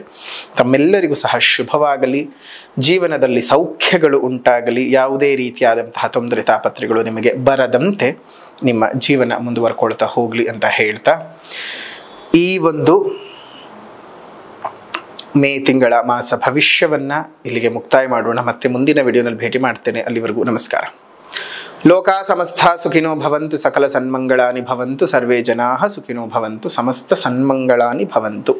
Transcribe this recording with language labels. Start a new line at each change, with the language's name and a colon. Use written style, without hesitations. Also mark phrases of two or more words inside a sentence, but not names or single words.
Kannada: ತಮ್ಮೆಲ್ಲರಿಗೂ ಸಹ ಶುಭವಾಗಲಿ, ಜೀವನದಲ್ಲಿ ಸೌಖ್ಯಗಳು ಉಂಟಾಗಲಿ, ಯಾವುದೇ ರೀತಿಯಾದಂತಹ ತೊಂದರೆ ತಾಪತ್ರೆಗಳು ನಿಮಗೆ ಬರದಂತೆ ನಿಮ್ಮ ಜೀವನ ಮುಂದುವರ್ಕೊಳ್ತಾ ಹೋಗಲಿ ಅಂತ ಹೇಳ್ತಾ ಈ ಒಂದು ಮೇ ತಿಂಗಳ ಮಾಸ ಭವಿಷ್ಯವನ್ನು ಇಲ್ಲಿಗೆ ಮುಕ್ತಾಯ ಮಾಡೋಣ. ಮತ್ತೆ ಮುಂದಿನ ವಿಡಿಯೋನಲ್ಲಿ ಭೇಟಿ ಮಾಡ್ತೇನೆ. ಅಲ್ಲಿವರೆಗೂ ನಮಸ್ಕಾರ.
Sanskrit: ಲೋಕ ಸಮಸ್ತ ಸುಖಿನೋ ಭವಂತು, ಸಕಲ ಸನ್ಮಂಗಳಾನಿ ಭವಂತು, ಸರ್ವೇ ಜನಾಃ ಸುಖಿನೋ ಭವಂತು, ಸಮಸ್ತ ಸನ್ಮಂಗಳಾನಿ ಭವಂತು.